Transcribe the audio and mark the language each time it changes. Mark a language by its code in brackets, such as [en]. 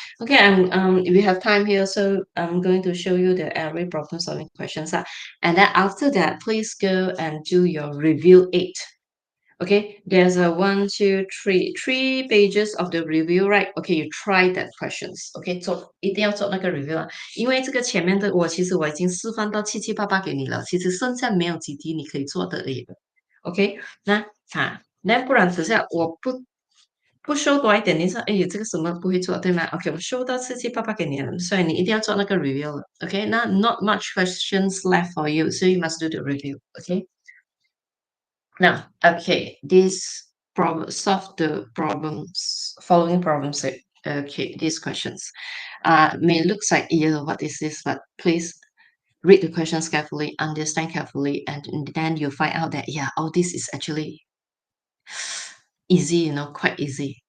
[en] Okay, and we have time here, so I'm going to show you the array problem solving questions. And then after that, please go and do your review 8. Okay, there's a 1, 2, 3, 3 pages of the review, right? Okay, you try that questions. [zh] Okay, 一定要做那个 review 因为这个前面的我其实已经示范到七七八八给你了，其实剩下没有几题你可以做的而已。 OK，那不然等下我不 show 多一点，你说哎这个什么不会做，对吗？ OK，我 show 到七七八八给你了，所以你一定要做那个 review 了。 [en] OK，那 not much questions left for you, so you must do the review. OK。 Now, okay, this problem solve the problems, following problem set. Okay, these questions. May looks like, yeah, what is this? But please read the questions carefully, understand carefully, and then you'll find out that, yeah, all this is actually easy, quite easy.